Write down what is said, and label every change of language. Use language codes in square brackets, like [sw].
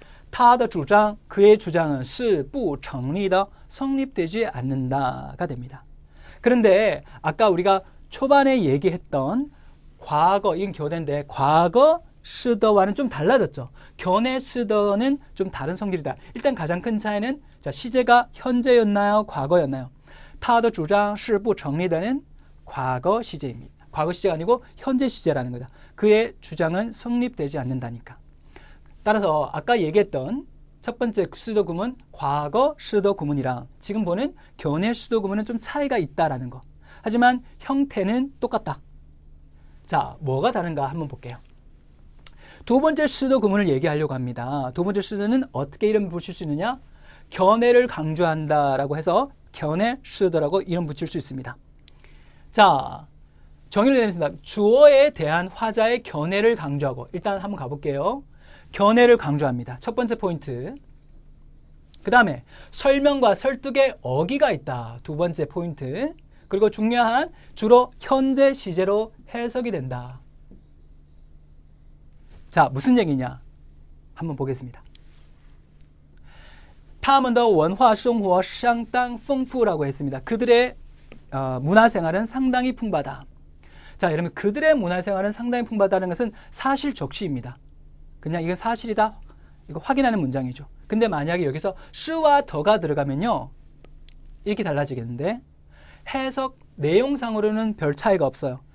[zh] 他的主张 [ko] 그의 주장은 [zh] 是不成立的 [ko] 성립되지 않는다가 됩니다. 그런데 아까 우리가 초반에 얘기했던 과거, 이건 교대인데 과거 시더와는 좀 달라졌죠. 견해 시더는 좀 다른 성질이다. 일단 가장 큰 차이는 자, 시제가 현재였나요? 과거였나요? [zh] 他的主张是不成立的 [ko] 는 과거 시제입니다. 과거 시제가 아니고 현재 시제라는 거다. 그의 주장은 성립되지 않는다니까. 따라서 아까 얘기했던 첫 번째 시더 구문 과거 시더 구문이랑 지금 보는 견해 시더 구문은 좀 차이가 있다라는 거. 하지만 형태는 똑같다. 자, 뭐가 다른가 한번 볼게요. 두 번째 시더 구문을 얘기하려고 합니다. 두 번째 시더는 어떻게 이름 붙일 수 있느냐? 견해를 강조한다라고 해서 견해 시더라고 이름 붙일 수 있습니다. 자, 정의를 내리겠습니다. 주어에 대한 화자의 견해를 강조하고 일단 한번 가볼게요. 견해를 강조합니다. 첫 번째 포인트. 그 다음에 설명과 설득의 어기가 있다. 두 번째 포인트. 그리고 중요한 주로 현재 시제로 해석이 된다. 자, 무슨 얘기냐? 한번 보겠습니다. [zh] 他们的文化生活相当丰富 [ko] 라고 했습니다. 그들의 문화생활은 상당히 풍부하다. 자, 여러분 그들의 문화생활은 상당히 풍부하다는 것은 사실 적시입니다. 그냥 이건 사실이다. 이거 확인하는 문장이죠. 근데 만약에 여기서 시와 더가 들어가면요. 이렇게 달라지겠는데 해석 내용상으로는 별 차이가 없어요.